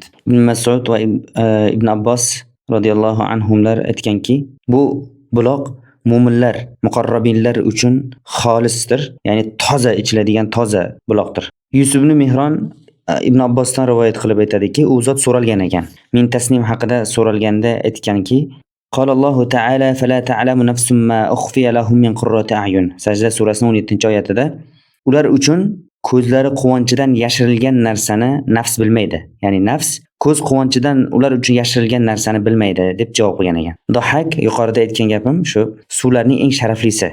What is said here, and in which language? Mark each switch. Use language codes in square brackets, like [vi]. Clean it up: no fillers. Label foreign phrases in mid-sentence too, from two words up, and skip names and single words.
[uz] Ibn Mas'ud va Ibn Abbos radhiyallohu anhumlar aytganki, bu buloq mu'minlar, muqarrabinlar uchun xolisdir, ya'ni toza ichiladigan toza buloqdir. Yusuf ibn Mihron Ibn Abbosdan rivoyat qilib aytadiki, u zot so'ralgan ekan. Min tasnim haqida so'ralganda aytganki, [ar] قَالَ اللَّهُ تَعَالَى فَلَا تَعْلَمُ نَفْسٌ مَا أُخْفِيَ لَهُمْ مِنْ قُرَّةِ أَعْيُنٍ. [uz] Sajda surasining 17-oyatida ular uchun ko'zlari quvonchidan yashirilgan narsani nafs bilmaydi. Ya'ni nafs ko'z quvonchidan ular uchun yashirilgan narsani bilmaydi deb javob qilgan ekan. Dohak yuqorida aytgan gapim shu, suvlarning eng sharaflisi.